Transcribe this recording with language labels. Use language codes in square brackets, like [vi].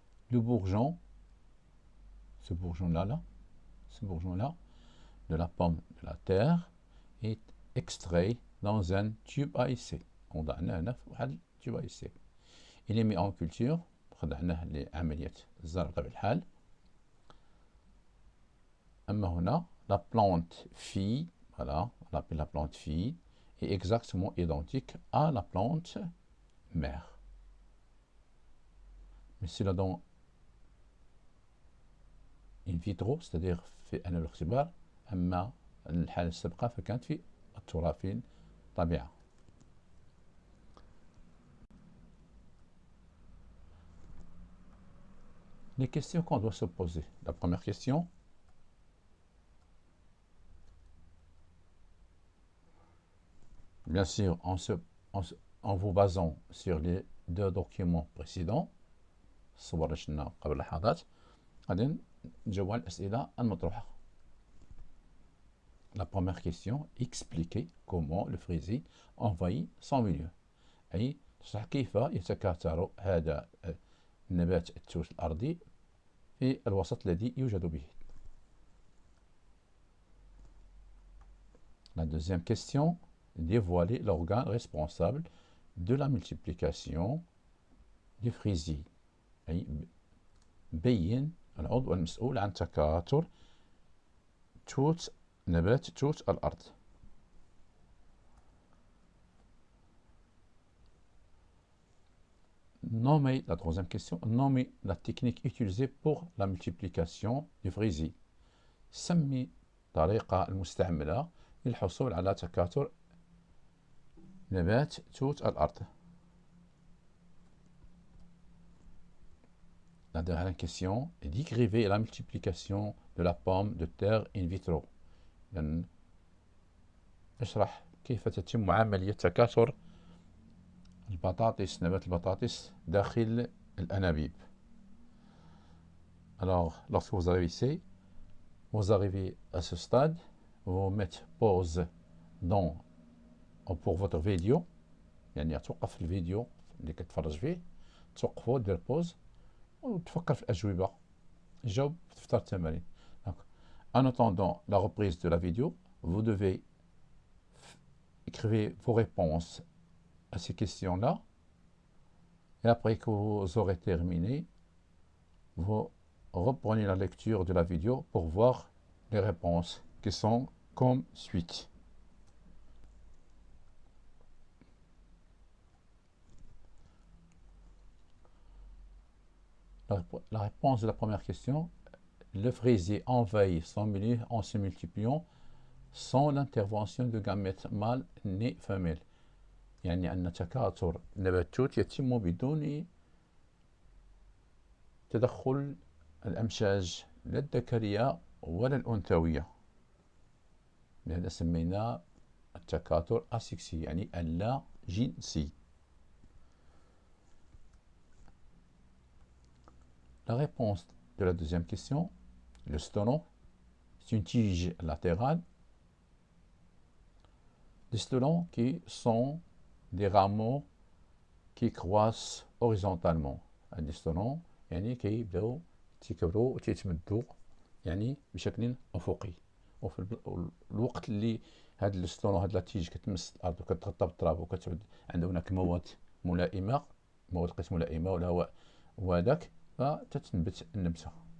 [fr] Le bourgeon, ce bourgeon-là, de la pomme de la terre, est extrait dans un tube à essai. [ar] وضعناه هنا في واحد التيوب [fr] à essai. Il est mis en culture، [ar] خضعناه لعملية الزرع بطبيعة الحال. أما هنا [fr] la plante fille, voilà, on l'appelle la plante fille, est exactement identique à la plante mère. Mais c'est là dans in vitro، c'est-à-dire [ar] في أنابيب الاختبار، أما الحالة السابقة فكانت في التراب في الطبيعة. [fr] Les questions qu'on doit se poser. La première question, bien sûr, en vous basant sur les deux documents précédents، [ar] الصور اللي شفنا قبل لحظات، غادي نجاوب على الأسئلة المطروحة. [fr] La première question, expliquer comment le fraisier envahit son milieu، [ar] أي تشرح كيف يتكاثر هذا النبات التوت الأرضي في الوسط الذي يوجد به. [fr] La deuxième question, dévoiler l'organe responsable de la multiplication du fraisier، [ar] أي بين العضو المسؤول عن تكاثر نبات توت الأرض. [fr] Nommer, la troisième question, nommer la technique utilisée pour la multiplication du fraisier. [ar] سمي الطريقة المستعملة للحصول على تكاثر نبات توت الأرض. [fr] La dernière question, décrivez la multiplication de la pomme de terre in vitro. [ar] يعني اشرح كيف تتم عملية تكاثر البطاطس، نبات البطاطس داخل الأنابيب. [fr] Alors, lorsque vous arrivez ici, vous arrivez à ce stade, vous mettez pause pour votre vidéo، [ar] يعني توقف الفيديو اللي كتفرج فيه، توقفو دير بوز وتفكر في الأجوبة، جاوب تختار التمارين. [fr] En attendant la reprise de la vidéo, vous devez écrire vos réponses à ces questions-là, et après que vous aurez terminé, vous reprenez la lecture de la vidéo pour voir les réponses qui sont comme suit. La réponse de la première question, le fraisier envahit son milieu en se multipliant sans l'intervention de gamètes mâles ni femelles. [ar] يعني أن تكاثر نبات التوت يتم بدون تدخل الأمشاج لا الذكرية ولا الأنثوية، لهذا سمينا التكاثر أسكسي، يعني اللا جنسي. [fr] La réponse de la deuxième question, le stolon, c'est une tige latérale. Les stolons qui sont des rameaux qui croissent horizontalement. [ar] des stolons يعني كيبداو تيكبروا وتيتمدوا يعني بشكل أفقي، وفي الوقت اللي هاد الستون هاد لاتيج كتمس الأرض وكتغطى بالتراب وكتعود عند هناك مواد ملائمة، مواد قيس ملائمة والهواء وهذاك فتتنبت النبتة.